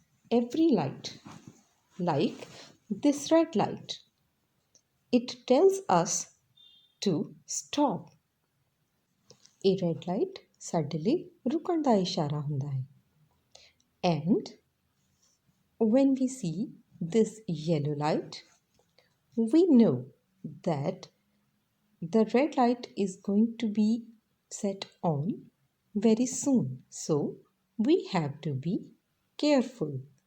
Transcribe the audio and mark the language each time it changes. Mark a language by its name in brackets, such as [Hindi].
[English] Every light, like this red light, it tells us to stop. A red light [Punjabi] ਸਾਡੇ ਲਈ ਰੁਕਣ ਦਾ ਇਸ਼ਾਰਾ ਹੁੰਦਾ ਹੈ। [English] And when we see this yellow light, we know that the red light is going to be set on very soon, so we have to be careful.